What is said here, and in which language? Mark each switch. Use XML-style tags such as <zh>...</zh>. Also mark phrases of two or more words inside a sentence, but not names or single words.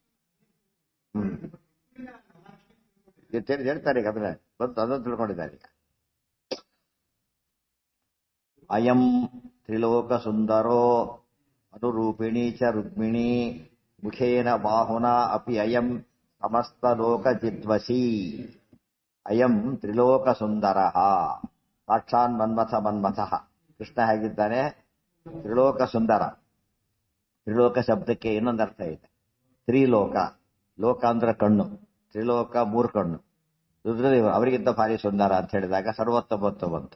<kn>ಹೇಳ್ತಾರೆ ಈಗ, ಅದನ್ನ ಅದನ್ನು ತಿಳ್ಕೊಂಡಿದ್ದಾರೆ ಈಗ.</kn> <sa>ಅಯಂ ತ್ರಿಲೋಕ ಸುಂದರೋ ಅನುರೂಪಿಣಿ ಚ ರುಕ್ಮಿಣಿ ಮುಖೇನ ಬಾಹುನ ಅಪಿ ಅಯಂ ಸಮಸ್ತ ಲೋಕ ಜಿದ್ವಸಿ. ಅಯಂ ತ್ರಿಲೋಕ ಸುಂದರ, ಸಾಕ್ಷಾನ್ ಮನ್ಮಥ.</sa> <kn>ಕೃಷ್ಣ ಹೇಗಿದ್ದಾನೆ? ತ್ರಿಲೋಕ ಸುಂದರ. ತ್ರಿಲೋಕ ಶಬ್ದಕ್ಕೆ ಇನ್ನೊಂದು ಅರ್ಥ ಇದೆ. ತ್ರಿಲೋಕ, ಲೋಕ ಅಂದ್ರೆ ಕಣ್ಣು, ತ್ರಿಲೋಕ ಮೂರು ಕಣ್ಣು. ರುದ್ರದೇವ ಅವರಿಗಿಂತ ಭಾರಿ ಸುಂದರ ಅಂತ ಹೇಳಿದಾಗ ಸರ್ವೋತ್ತಮತ್ವ ಬಂತು.</kn>